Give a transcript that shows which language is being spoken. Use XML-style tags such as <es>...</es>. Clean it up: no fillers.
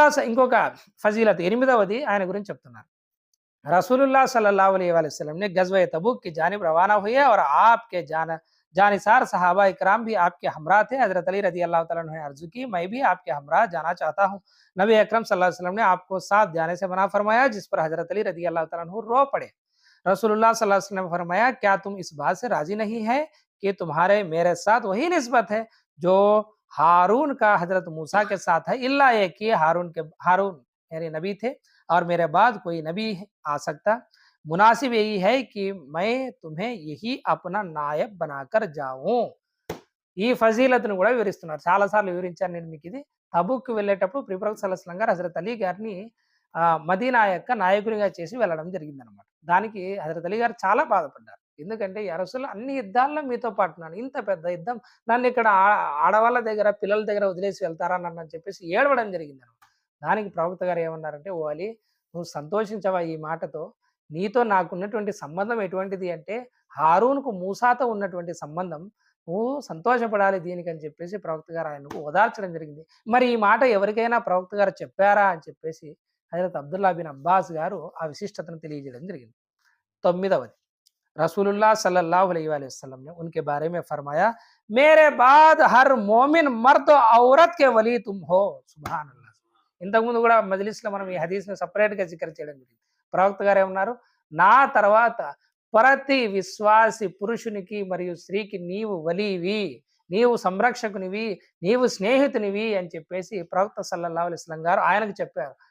<te>ఇంకొక ఫజీలత్ ఎనిమిదవది ఆయన గురించి చెప్తున్నారు.</te> <hi>रसूलुल्लाह सल्लल्लाहु अलैहि वसल्लम ने गज़वा तबूक की जानिब रवाना हुए और आपके जानिसार सहाबा इकराम भी आपके हमरा थे. हज़रत अली रज़ी अल्लाह तआला अन्हु ने अर्ज़ की, मैं भी आपके हमरा जाना चाहता हूँ. नबी अकरम सल्लल्लाहु अलैहि वसल्लम ने आपको साथ जाने से मना फरमाया, जिस पर हज़रत अली रज़ी अल्लाह तआला अन्हु रो पड़े. रसूलुल्लाह सल्लल्लाहु अलैहि वसल्लम ने फरमाया, क्या तुम इस बात से राजी नहीं है कि तुम्हारे मेरे साथ वही निस्बत है जो हारून का हज़रत मूसा के साथ है, इल्ला ये कि हारून यानी नबी थे और मेरे बाद कोई नबी आ सकता. मुनासिब यही है कि मैं तुम्हें यही अपना नायब बनाकर जाऊं.</hi> <te>ఈ ఫజీలతును కూడా వివరిస్తున్నారు. చాలా సార్లు వివరించాను నేను మీకు ఇది. తబూక్‌కి వెళ్ళేటప్పుడు ప్రవక్త సల్లల్లాహు అలైహి వసల్లం గారు హజరత్ అలీ గారిని మదీనా యొక్క నాయకునిగా చేసి వెళ్ళడం జరిగిందనమాట. దానికి హజరత్ అలీ గారు చాలా బాధపడ్డారు. ఎందుకంటే యా రసూలల్లాహ్ అన్ని యుద్ధాల్లో మీతో పాటు ఉన్నాను. ఇంత పెద్ద యుద్ధం నన్నిక్కడ ఆడవాళ్ళ దగ్గర, పిల్లల దగ్గర వదిలేసి వెళ్తారా నన్నని చెప్పేసి ఏడవడం జరిగిందనమాట. దానికి ప్రవక్త గారు ఏమన్నారంటే, "ఓ అలీ, నువ్వు సంతోషించవా ఈ మాటతో? నీతో నాకున్నటువంటి సంబంధం ఎటువంటిది అంటే హారూన్‌కు మూసాతో ఉన్నటువంటి సంబంధం. నువ్వు సంతోషపడాలి దీనికని" చెప్పేసి ప్రవక్త గారు ఆయనకు ఓదార్చడం జరిగింది. మరి ఈ మాట ఎవరికైనా ప్రవక్త గారు చెప్పారా అని చెప్పేసి హజరత్ అబ్దుల్లా బిన్ అబ్బాస్ గారు ఆ విశిష్టతను తెలియజేయడం జరిగింది.</te> <hi>9వది रसूलुल्लाह सल्लल्लाहु अलैहि वसल्लम ने उनके बारे में फरमाया, मेरे बाद हर मोमिन मर्द औरत के वली तुम हो.</hi> <ar>సుబ్హాన్ అల్లాహ్.</ar> <te>ఇంతకుముందు కూడా మజ్లిస్‌లో మనం ఈ హదీస్‌ని సెపరేట్‌గా జిక్ర్ చేయడం జరిగింది. ప్రవక్త గారు ఏమన్నారు, నా తర్వాత ప్రతి విశ్వాసి పురుషునికి మరియు స్త్రీకి నీవు వలీవి, నీవు సంరక్షకునివి, నీవు స్నేహితునివి అని చెప్పేసి ప్రవక్త సల్లల్లాహు అలైహి వసల్లం గారు ఆయనకు చెప్పారు.</te>